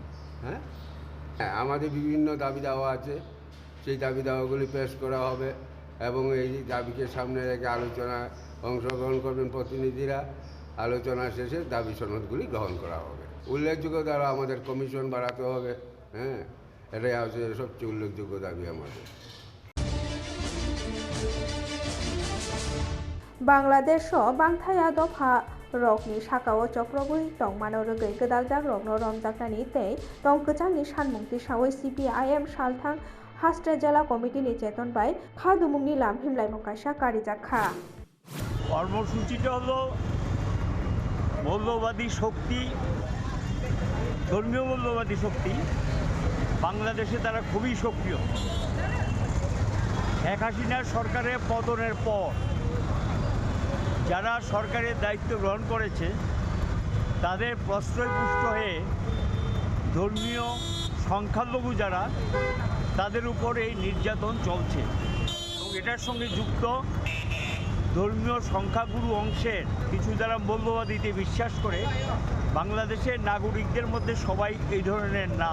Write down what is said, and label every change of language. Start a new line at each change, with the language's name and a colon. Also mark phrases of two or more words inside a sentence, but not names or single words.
Bangla: হ্যাঁ আমাদের বিভিন্ন দাবি দাওয়া আছে সেই দাবি দাওয়াগুলি পেশ করা হবে এবং এই দাবিকে সামনে রেখে আলোচনায় অংশগ্রহণ করবেন প্রতিনিধিরা আলোচনা শেষে দাবি সনদগুলি গ্রহণ করা হবে উল্লেখযোগ্য দ্বারা আমাদের কমিশন বাড়াতে হবে হ্যাঁ এটাই হচ্ছে সবচেয়ে উল্লেখযোগ্য দাবি আমাদের
Kok Borok: বাংলাদেশ বাংথায়া দফা rokni sakao chokrobui tongmano rogoi gedajak rokno romjaknani tei tongkwchangni sanmung tisawui CPIM salthang Hastre Jela Committee ni চেতন বাই খাদুমুংনি লামহিম লাইমং কাইসা কারিজাক খা
Bangla: কর্মসূচিটা হলো মৌলবাদী শক্তি, ধর্মীয় মৌলবাদী শক্তি বাংলাদেশে তারা খুবই সক্রিয়। শেখ হাসিনার সরকারের পতনের পর যারা সরকারের দায়িত্ব গ্রহণ করেছে তাদের প্রশ্রয়পুষ্ট হয়ে ধর্মীয় সংখ্যালঘু যারা তাদের উপর এই নির্যাতন চলছে এবং এটার সঙ্গে যুক্ত ধর্মীয় সংখ্যাগুরু অংশের কিছু যারা মৌলবাদীতে বিশ্বাস করে বাংলাদেশের নাগরিকদের মধ্যে সবাই এই ধরনের না।